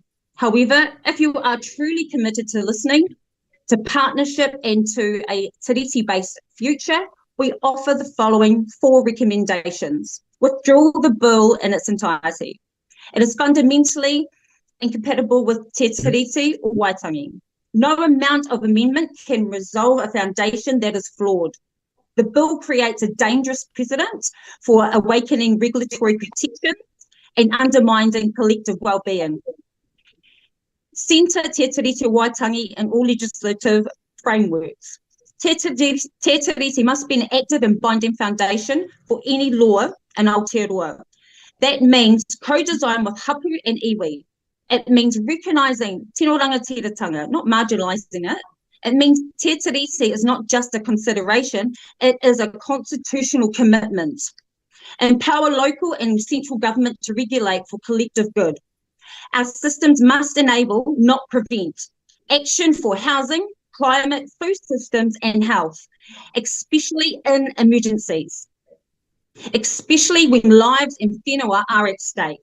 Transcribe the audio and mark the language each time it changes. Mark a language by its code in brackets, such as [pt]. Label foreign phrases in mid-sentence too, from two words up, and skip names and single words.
[en] However, if you are truly committed to listening, to partnership, and to a tiriti-based future, we offer the following 4 recommendations. Withdraw the bill in its entirety. It is fundamentally incompatible with te tiriti or Waitangi. No amount of amendment can resolve a foundation that is flawed. The bill creates a dangerous precedent for awakening regulatory protection and undermining collective well-being. centre Te Tiriti Waitangi in all legislative frameworks. Te Tiriti must be an active and binding foundation for any law in Aotearoa. That means co-design with hapu and iwi. It means recognising [mi] tino rangatiratanga, [en] not marginalising it. It means Te Tiriti is not just a consideration, it is a constitutional commitment. Empower local and central government to regulate for collective good. Our systems must enable, not prevent, action for housing, climate, food systems and health, especially in emergencies, especially when lives and whenua are at stake.